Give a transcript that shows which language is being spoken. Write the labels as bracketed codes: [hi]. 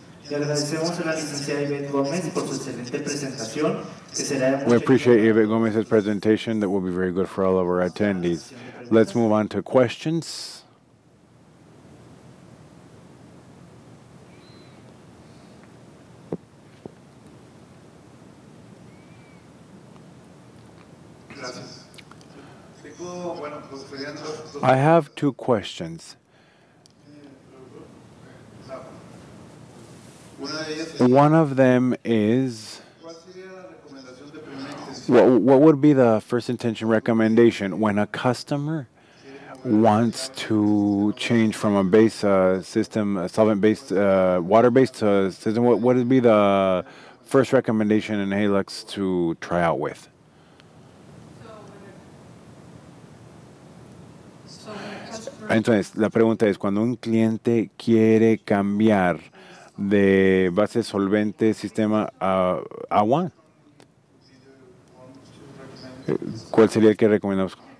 [es] Le agradecemos a la licenciada Ivette Gómez por su excelente presentación, que será de mucha [en] We appreciate [es] ayuda. [en] Ivette Gomez's presentation. That will be very good for all of our attendees. Let's move on to questions. [es] Gracias. Tengo, bueno, pues serían dos. [en] I have two questions. [es] Una de ellas es, [en] One of them is, [es] ¿cuál sería la recomendación de primera intención? [en] what would be the first intention recommendation when a customer wants to change from a base system, a solvent-based, water-based system? What would be the first recommendation in Helix to try out with? [es] Entonces, la pregunta es, cuando un cliente quiere cambiar de base solvente sistema a agua, ¿cuál sería el que recomendamos?